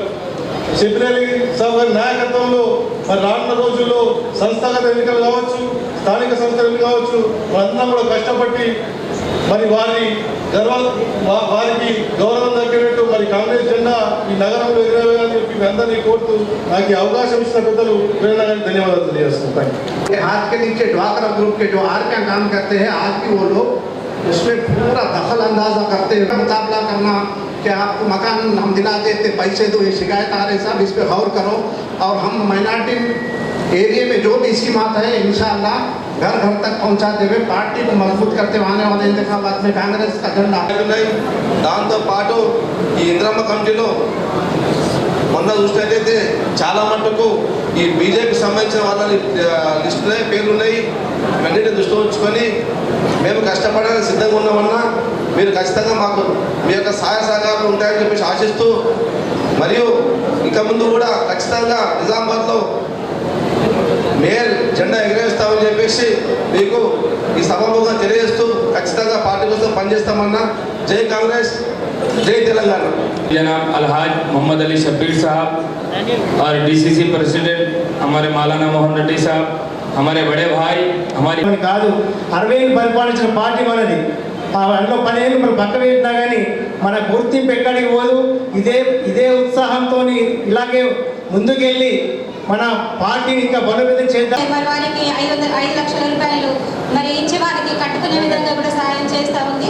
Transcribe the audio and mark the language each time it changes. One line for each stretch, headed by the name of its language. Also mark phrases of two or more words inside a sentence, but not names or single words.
Telugu: షబ్బీర్ సాబ్ గారి నాయకత్వంలో మరి రానున్న రోజుల్లో సంస్థాగత ఎన్నికలు కావచ్చు, స్థానిక సంస్థలు కావచ్చు, మనందరం కూడా కష్టపడి మరి వారికి గౌరవం దక్కినట్టు మరి కాంగ్రెస్ జెండా ఈ నగరంలో ఎగరవేయాలని చెప్పి అందరినీ కోరుతూ నాకు ఈ అవకాశం ఇచ్చిన పెద్దలు ప్రేరణ గారికి ధన్యవాదాలు తెలియజేస్తున్నాను.
Urdu: ہاتھ کے نیچے ڈواکرا گروپ کے جو آر کا کام کرتے ہیں، آج بھی وہ لوگ اس میں پورا دخل اندازہ کرتے ہوئے مقابلہ کرنا کہ آپ کو مکان ہم دلا دیتے، پیسے دو، یہ شکایت آ رہی صاحب، اس پر غور کرو اور ہم
English: minority area
Urdu: میں جو بھی اسکیمات ہے ان شاء اللہ گھر گھر تک پہنچا دیوے. پارٹی کو مضبوط کرتے ہوئے آنے والے انتخابات میں کانگریس کا جھنڈا.
Telugu: దాంతో పాటు ఈ ఇంద్రమ్మ కమిటీలో మొన్న చూసినట్లయితే చాలా మటుకు ఈ బీజేపీ సంబంధించిన వాళ్ళ లిస్టులే పేర్లు ఉన్నాయి. ఇవన్నిటిని దృష్టిలో ఉంచుకొని మేము కష్టపడడానికి సిద్ధంగా ఉన్నామన్నా మీరు ఖచ్చితంగా మాకు మీ యొక్క సహాయ సహకారాలు ఉంటాయని చెప్పేసి ఆశిస్తూ, మరియు ఇక ముందు కూడా ఖచ్చితంగా నిజామాబాద్లో మేయర్ జెండా ఎగరేస్తామని చెప్పేసి మీకు ఈ సభాముఖంగా తెలియజేస్తూ ఖచ్చితంగా పార్టీ కోసం పనిచేస్తామన్నా. జై కాంగ్రెస్, జై తెలంగాణ.
Urdu: جناب الحاج محمد علی شبیر صاحب اور
English: DCC president
Urdu: ہمارے مولانا موہن ریڈی صاحب، ہمارے بڑے بھائی، ہماری
Telugu: కాదు 60 ఏళ్ళు పరిపాలించిన పార్టీ మనది. అందులో 10 ఏళ్ళు మనం పక్క పెట్టినా కానీ మన గుర్తింపు ఎక్కడికి పోదు. ఇదే ఉత్సాహంతో ఇలాగే ముందుకెళ్ళి మన పార్టీని ఇంకా బలోపేతం చేద్దాం. వారికి 5 లక్షల రూపాయలు మరి ఇచ్చి వారికి కట్టుకునే విధంగా కూడా సహాయం చేస్తూ ఉంది.